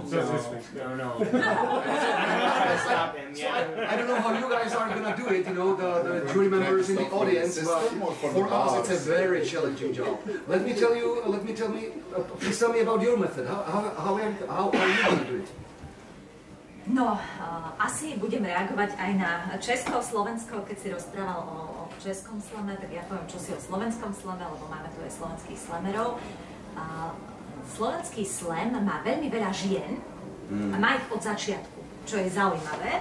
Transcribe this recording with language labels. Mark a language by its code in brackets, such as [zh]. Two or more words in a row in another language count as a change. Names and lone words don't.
[en] No. Stop him. Yeah. I don't know how you guys are gonna do it. The jury members in the audience. But for us, it's a very challenging job. Please tell me about your method. How are you gonna do it? No, [sk] asi budem reagovať aj na Česko, Slovensko, keď si rozprával o českom slame, tak ja poviem čosi o slovenskom slame, lebo máme tu aj slovenských slamerov. Slovenský slam má veľmi veľa žien a má ich od začiatku, čo je zaujímavé.